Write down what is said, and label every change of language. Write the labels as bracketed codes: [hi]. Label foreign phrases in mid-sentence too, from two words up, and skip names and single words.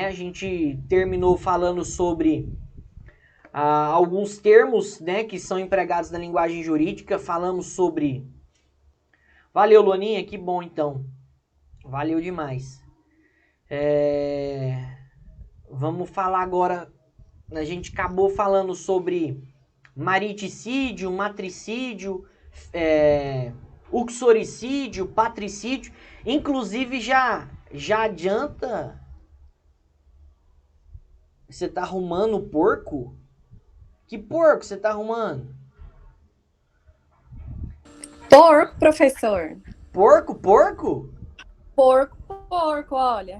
[pt] A gente terminou falando sobre alguns termos, né, que são empregados na linguagem jurídica. Falamos sobre... Valeu, Luaninha, que bom então. Valeu demais. Vamos falar agora... A gente acabou falando sobre mariticídio, matricídio, uxoricídio, patricídio. Inclusive, já adianta... Você tá arrumando o porco? Que porco você tá arrumando? Porco, professor. Porco? Porco, olha.